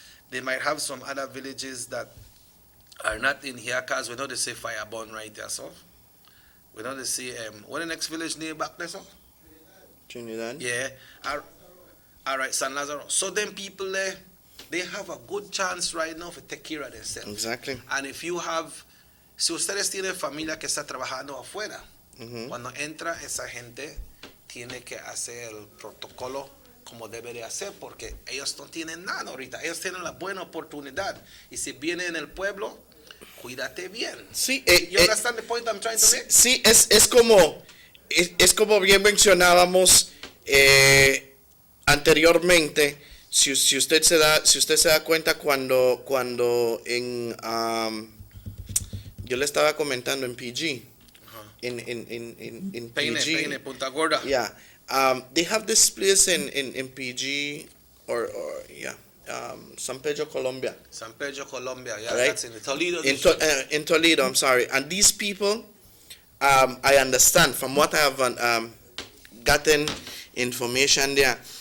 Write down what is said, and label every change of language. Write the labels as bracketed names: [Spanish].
[English] They might have some other villages that are not in here because we know they say Fireborn right there, so. We know they say, what the next village near back there, so? Trinidad? Yeah. All right, San Lazaro. So then people there, they have a good chance right now to take care of themselves. Exactly. And if you have, [Spanish] si ustedes tienen familia que está trabajando afuera, cuando entra esa gente, tiene que hacer el protocolo como debe de hacer, porque ellos no tienen nada ahorita. Ellos tienen la buena oportunidad. Y si vienen en el pueblo, cuídate bien. Sí, [English] you understand the point I'm trying to make? [Spanish] Sí, es como bien mencionábamos anteriormente. Si usted se da cuenta cuando en yo le estaba comentando en PG, en Peine, Punta Gorda. [English] Yeah. They have this place in PG or San Pedro, Colombia. San Pedro, Colombia. Yeah, right? That's in Toledo. In Toledo, I'm sorry. And these people, I understand from what I have gotten information there.